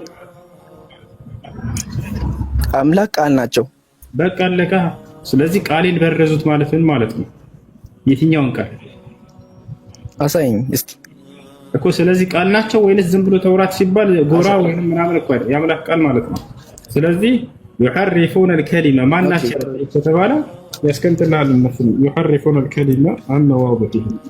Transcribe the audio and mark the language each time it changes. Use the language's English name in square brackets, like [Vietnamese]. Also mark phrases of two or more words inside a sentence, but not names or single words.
[Amharic] አምላክ ቃል ናቸው። በቃ አለቀ። ስለዚህ ቃሌን በረዙት ማለት ምን ማለት ነው? የትኛውን ቃል አሳይኝ እስቲ እኮ። ስለዚህ ቃል ናቸው ወይንስ ዝም ብሎ ተውራት ሲባል ጎራ ወይንም ምናምን እኮ አይደል? የአምላክ ቃል ማለት ነው። ስለዚህ [Arabic] يحرفون الكلمة [Amharic] ማን ናቸው ከተባለ ያስቀምጥልሃል። እነሱም [Arabic] يحرفون الكلمة عن مواضعه።